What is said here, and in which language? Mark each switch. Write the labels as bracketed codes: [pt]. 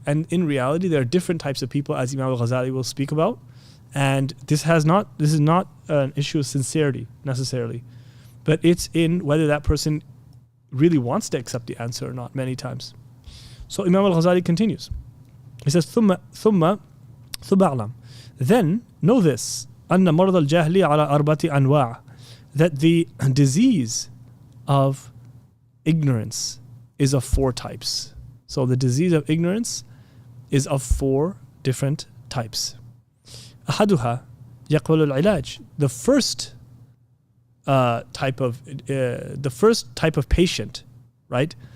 [en] And in reality, there are different types of people, as Imam Ghazali will speak about. And this is not an issue of sincerity necessarily, but it's in whether that person really wants to accept the answer or not, many times. So Imam al-Ghazali continues. He says, [ar] ثُمَّ أَعْلَمْ. [en] Then know this, [ar] أَنَّ مَرْضَ الْجَهْلِ عَلَى أَرْبَةِ أَنْوَاعٍ. [en] That the disease of ignorance is of 4 types. So the disease of ignorance is of 4 different types. [ar] أَحَدُهَا يَقْبَلُ الْعِلَاجِ. [en] The first type of patient, right?